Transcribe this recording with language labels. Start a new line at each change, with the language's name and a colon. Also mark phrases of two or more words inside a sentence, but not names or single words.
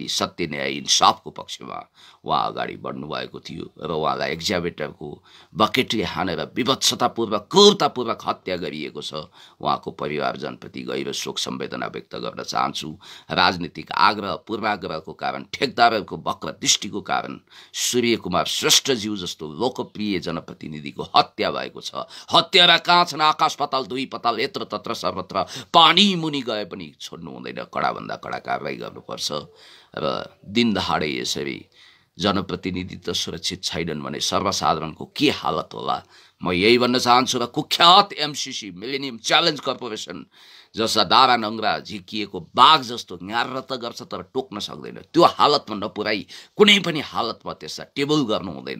Nepali: सत्य न्याय इन्साफको पक्षमा उहाँ अगाडि बढ्नुभएको थियो र उहाँलाई एक्जाभेटरको बकेटले हानेर विभत्सतापूर्वक क्रूरतापूर्वक हत्या गरिएको छ। उहाँको परिवारजनप्रति गहिरो शोक संवेदना व्यक्त गर्न चाहन्छु। राजनीतिक आग्रह पूर्वाग्रहको कारण, ठेकदारहरूको वक्र दृष्टिको कारण सूर्य कुमार श्रेष्ठज्यू जस्तो लोकप्रिय जनप्रतिनिधिको हत्या भएको छ। हत्यारा कहाँ छन्? आकाश पाताल दुई पाताल यत्र तत्र सर्वत्र पानी मुनि गए पनि छोड्नु हुँदैन। कडाभन्दा कडा कारवाही गर्नुपर्छ। र दिन दहाडे यसरी जनप्रतिनिधि त सुरक्षित छैनन् भने सर्वसाधारणको के हालत होला? म यही भन्न चाहन्छु। र कुख्यात एमसीसी मिलेनियम च्यालेन्ज कर्पोरेसन, जसमा दारा नङ्ग्रा झिकिएको बाघ जस्तो न्यार त गर्छ तर टोक्न सक्दैन, त्यो हालतमा नपुर्याई कुनै पनि हालतमा त्यसलाई टेबल गर्नु हुँदैन।